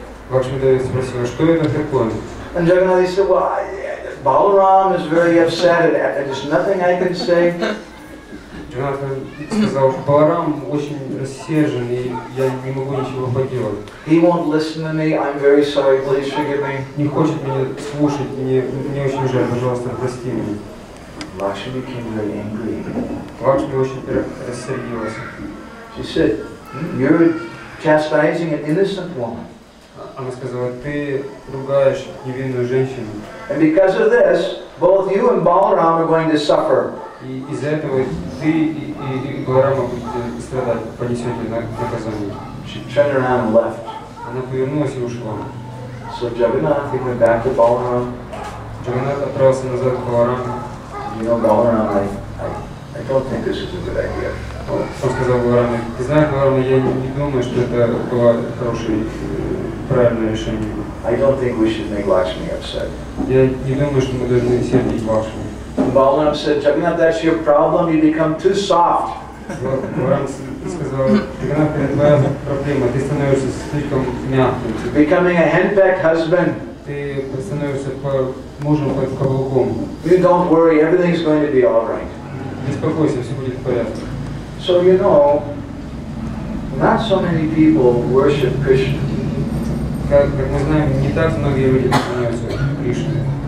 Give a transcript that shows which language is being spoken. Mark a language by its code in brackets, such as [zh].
[ru] Лакшми Деви спросила: "Что это такое?" [en] And Jagannath said, "Well, Balaram is very upset, and there's nothing I can say." [ru] Джаганнат сказал: "Баларам очень рассержен, и я не могу ничего поделать. [en] He won't listen to me. I'm very sorry. Please forgive me. [ru] Не хочет меня слушать, мне очень жаль, пожалуйста, прости меня." [en] Lakshmi became very angry. [ru] Лакшми очень рассердилась. [en] She said, "You're chastising an innocent woman. [ru] Она сказала: "Ты ругаешь невинную женщину. [en] And because of this, both you and Balaram are going to suffer." [ru] И из-за этого ты и Баларама будете страдать, понесете наказание." [en] She turned around and left. [ru] Она повернулась и ушла. [en] So Jagannath, he went back to Balaram. [ru] Джаганнат отправился назад к Балараму. [en] You know, Balaram, I don't think this is a good idea. [ru] Он сказал Балараму: "Ты знаешь, Баларама, я не думаю, что это было хорошее, правильное решение. [en] I don't think we should make Lakshmi upset." [ru] Я не думаю, что мы должны сердить Лакшми." [en] Balaram said, "Jagannath, that's your problem. You become too soft." [ru] Баларам сказал: "Джаганнат, это твоя проблема, ты становишься слишком мягким. [en] Becoming a henpecked husband. [ru] Ты становишься мужем под каблуком. [en] You don't worry, everything's going to be all right." [ru] Беспокойся, все будет в порядке." [en] So you know, not so many people worship Krishna. [ru] Как мы знаем, не так многие люди поклоняются Кришне.